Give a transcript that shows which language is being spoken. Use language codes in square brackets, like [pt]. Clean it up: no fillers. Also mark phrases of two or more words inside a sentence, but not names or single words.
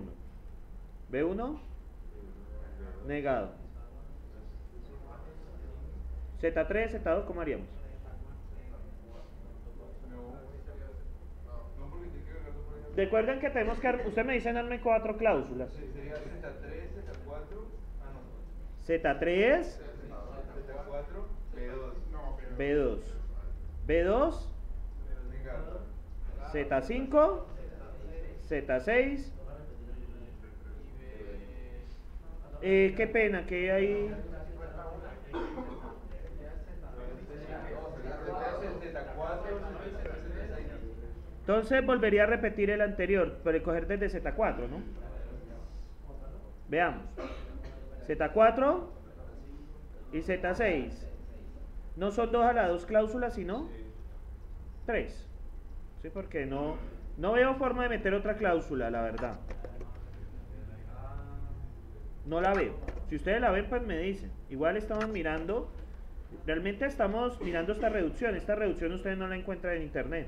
[es] B1, negado. Z3, Z2, ¿cómo haríamos? Recuerden que tenemos que, ustedes me dicen darme 4 cláusulas. Sería Z3, Z4, Z3, Z4, B2. B2, B2, Z5, Z6. Qué pena que hay. Entonces volvería a repetir el anterior, pero coger desde Z4, ¿no? Veamos. Z4 y Z6. No son 2 a la 2 cláusulas, sino 3. Sí, porque no veo forma de meter otra cláusula, la verdad. No la veo. Si ustedes la ven, pues me dicen. Igual estamos mirando. Realmente estamos mirando esta reducción. Esta reducción ustedes no la encuentran en internet.